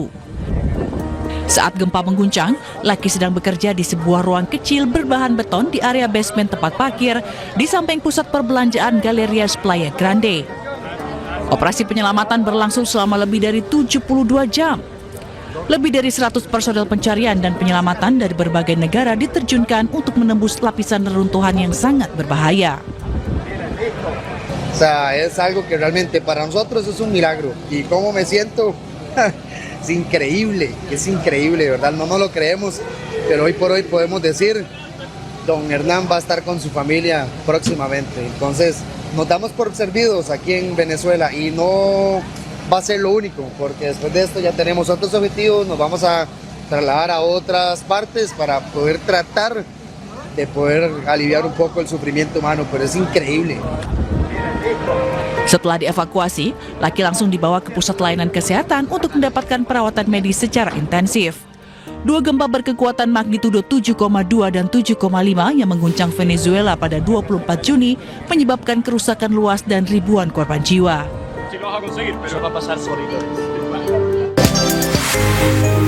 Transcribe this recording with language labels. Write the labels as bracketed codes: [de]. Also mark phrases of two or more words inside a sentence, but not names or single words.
[id] Saat gempa mengguncang, Laki sedang bekerja di sebuah ruang kecil berbahan beton di area basement tempat parkir di samping pusat perbelanjaan Galerias Playa Grande. Operasi penyelamatan berlangsung selama lebih dari 72 jam. Lebih dari 100 personel pencarian dan penyelamatan dari berbagai negara diterjunkan untuk menembus lapisan reruntuhan yang sangat berbahaya. [es] O sea, es algo que realmente para nosotros es un milagro. Y cómo me siento, es increíble, ¿verdad? No nos lo creemos, pero hoy por hoy podemos decir, don Hernán va a estar con su familia próximamente. Entonces, nos damos por servidos aquí en Venezuela y no va a ser lo único, porque después de esto ya tenemos otros objetivos, nos vamos a trasladar a otras partes para poder tratar de poder aliviar un poco el sufrimiento humano, pero es increíble. [id] Setelah dievakuasi, Laki langsung dibawa ke pusat layanan kesehatan untuk mendapatkan perawatan medis secara intensif. 2 gempa berkekuatan magnitudo 7,2 dan 7,5 yang mengguncang Venezuela pada 24 Juni menyebabkan kerusakan luas dan ribuan korban jiwa. [es] Si lo vas a conseguir, pero va a pasar solito.